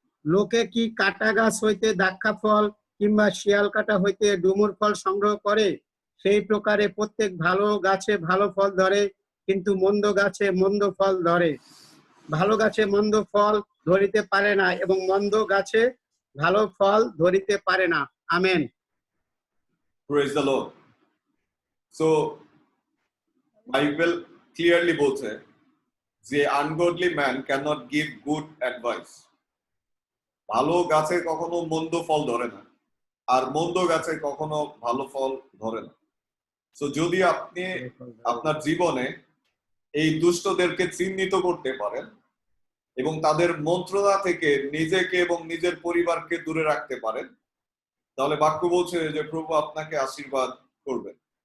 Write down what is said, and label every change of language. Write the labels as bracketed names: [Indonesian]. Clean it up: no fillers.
[Bangla] লোকে কি কাটা গাছ হইতে দাক্ষা ফল কিংবা শিয়াল কাটা হইতে ডুমুর ফল সংগ্রহ করে? সেই প্রকারে প্রত্যেক ভালো গাছে ভালো ফল ধরে, কিন্তু মন্দ গাছে মন্দ ফল ধরে। ভালো গাছে মন্দ ফল ধরিতে পারে না, এবং মন্দ গাছে ভালো ফল ধরিতে পারে না। Amen. [English] Praise the Lord. So Bible clearly [Bangla] বলছে যে [English] ungodly man cannot give good advice. [Bangla] ভালো গাছে কখনো মন্দ ফল ধরে না, আর মন্দ গাছে কখনো ভালো ফল ধরে না। সো যদি আপনি আপনার জীবনে এই দুষ্টদেরকে চিহ্নিত করতে পারেন এবং তাদের মন্ত্রণা থেকে নিজেকে এবং নিজের পরিবারকে দূরে রাখতে পারেন, তাহলে বাক্য বলছে যে প্রভু আপনাকে আশীর্বাদ করবেন।